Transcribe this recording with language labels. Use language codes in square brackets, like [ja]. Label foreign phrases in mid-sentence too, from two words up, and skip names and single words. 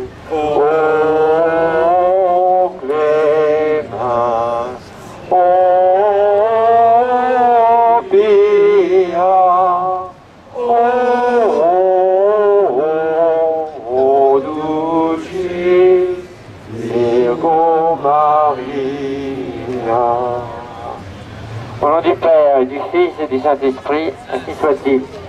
[la] O clemens, o pia, o dulcis Virgo Maria. [fr] Au nom du Père, et du Fils et du Saint-Esprit, ainsi soit-il.